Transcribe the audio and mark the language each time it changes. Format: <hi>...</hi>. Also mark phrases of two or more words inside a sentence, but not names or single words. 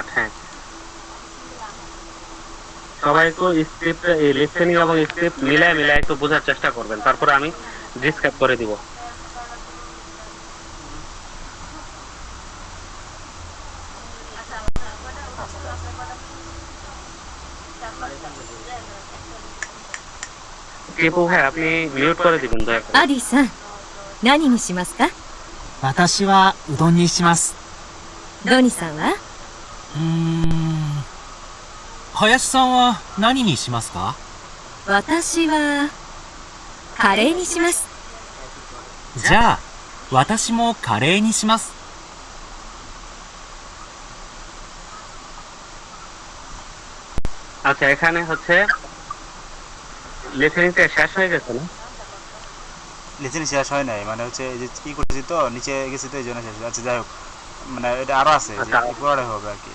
<bn>হ্যাঁ সবাই একটু</bn> <en>script listening</en> <bn>এবং স্ক্রিপ্ট মিলায় একটু বোঝার চেষ্টা করবেন, তারপরে আমি ডিসক্রাইব করে দিব। কিপু ভাই আপনি মিউট করে দিবেন দয়া করে।</bn> <ja>アディさん、何にしますか？私はうどんにします。ドニさんは？林さんは何にしますか？私はカレーにします。じゃあ私もカレーにします。</ja> <bn>আচ্ছা এখানে হচ্ছে লিসেনিংটা শেষ হয়ে গেছে না? লিসেনিং শেষ হয় নাই, মানে হচ্ছে এই যে কি করেছি তো নিচে গেছি তো এই জন্য শেষ। আচ্ছা যাই হোক, মানে এটা আরো আছে যে পরে হবে আর কি।</bn>